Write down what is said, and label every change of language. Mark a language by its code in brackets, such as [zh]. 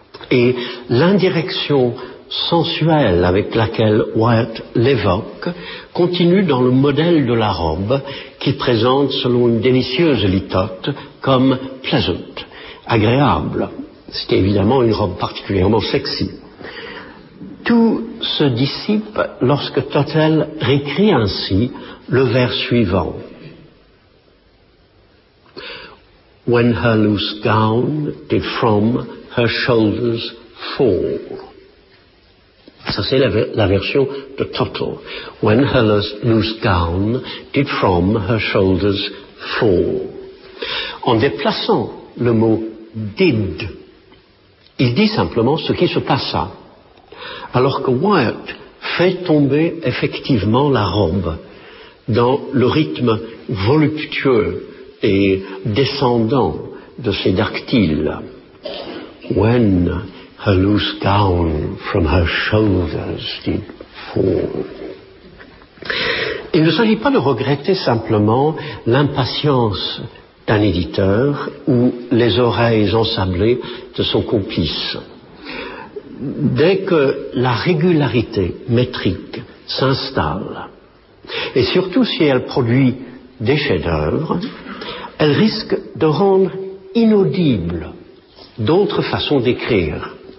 [fr] et l'indirection sensuelle avec laquelle Wilde l'évoque continue dans le modèle de la robe qu'il présente selon une délicieuse litote comme pleasant, agréable. C'était évidemment une robe particulièrement sexy. Tout se dissipe lorsque Tottel réécrit ainsi le vers suivant. [en] When her loose gown did from her shoulders fall. [fr] Ça, c'est la version de Tottel. [en] When her loose gown did from her shoulders fall. [fr] En déplaçant le mot did, il dit simplement ce qui se passa. Alors que Wyatt fait tomber effectivement la robe dans le rythme voluptueux et descendant de ses dactyles. [en] When her loose gown from her shoulders did fall. [fr] Il ne s'agit pas de regretter simplement l'impatience d'un éditeur ou les oreilles ensablées de son complice. Dès que la régularité métrique s'installe, et surtout si elle produit des chefs-d'œuvre, elle risque de rendre inaudibles d'autres façons d'écrire.